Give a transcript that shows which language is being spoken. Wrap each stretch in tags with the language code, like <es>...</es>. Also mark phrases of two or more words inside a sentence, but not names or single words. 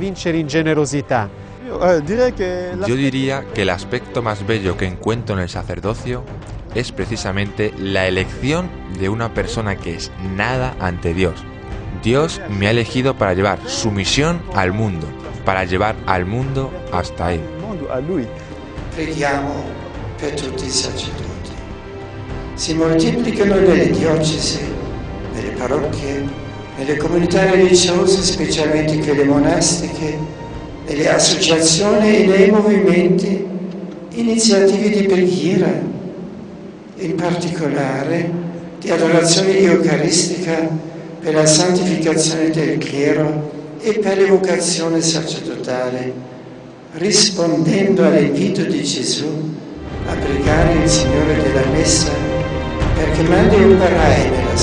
<es>Yo diría que el aspecto más bello que encuentro en el sacerdocio es precisamente la elección de una persona que es nada ante Dios. Dios me ha elegido para llevar su misión al mundo, para llevar al mundo hasta Él.</es> <it>Preghiamo per tutti i sacerdoti. Si moltiplichino nelle diocesi, nelle parrocchie, nelle comunità religiose, specialmente quelle monastiche, nelle associazioni e nei movimenti, iniziative di preghiera, in particolare di adorazione eucaristica per la santificazione del clero e per l'evocazione sacerdotale, rispondendo all'invito di Gesù a pregare il Signore della Messa perché mandi operai</it>